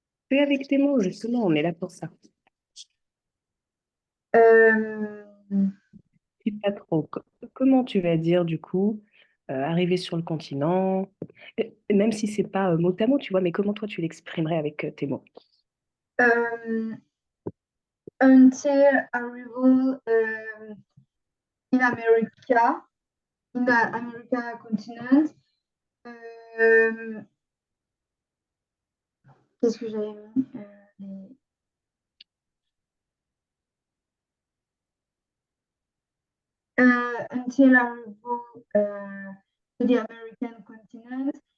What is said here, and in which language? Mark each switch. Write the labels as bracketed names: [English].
[French] Fais avec tes mots, justement, on est là pour ça. Euh, Je sais pas trop. Comment tu vas dire, du coup, arriver sur le continent, même si c'est pas mot à mot, tu vois, mais comment toi tu l'exprimerais avec tes mots? [English] euh, until arrival in America, in the America continent. Euh, [French] Qu'est-ce que j'avais mis [English] until arrival to the American continent.